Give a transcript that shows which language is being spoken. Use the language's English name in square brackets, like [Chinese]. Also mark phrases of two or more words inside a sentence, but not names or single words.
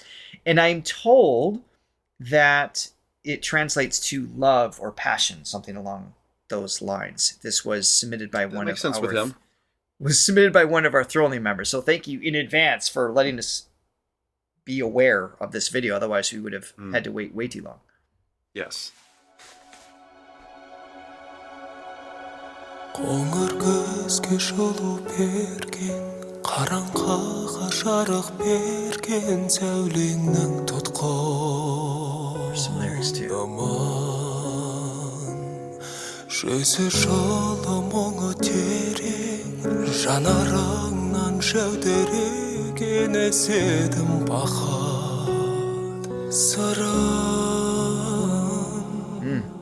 [English] And I'm told that it translates to love or passion, something along those lines. This was submitted by one makes of sense with him. Was submitted by one of our Throwing members. So thank you in advance for letting us be aware of this video. Otherwise, we would have had to wait way too long. Yes. [Kazakh] Қоңыр көзге жылу берген, қараңғыға жарық берген сәулеңнің [English] Some lyrics too. [Kazakh] тұтқаны жүзі жылы мұңы терең, жанарыңнан жәудіреген естедім бақыт сырын.